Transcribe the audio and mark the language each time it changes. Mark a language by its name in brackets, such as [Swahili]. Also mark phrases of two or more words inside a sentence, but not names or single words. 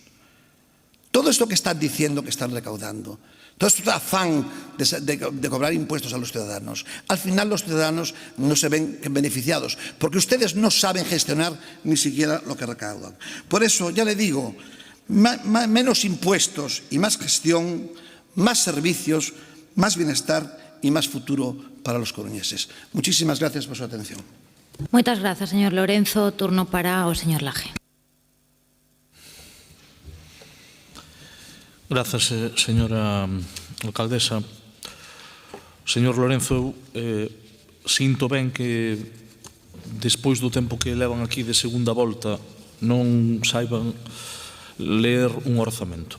[Spanish] Todo esto que están diciendo que están recaudando, todo este afán de cobrar impuestos a los ciudadanos, al final los ciudadanos no se ven beneficiados, porque ustedes no saben gestionar ni siquiera lo que recaudan. Por eso, ya le digo, menos impuestos y más gestión, más servicios, más bienestar y más futuro para los coruñeses. Muchísimas gracias por su atención. [Galician] Moitas grazas, señor Lorenzo. Turno para o señor Laje. Grazas, señora alcaldesa. Señor Lorenzo, sinto ben que despois do tempo que levan aquí de segunda volta non saiban ler un orzamento.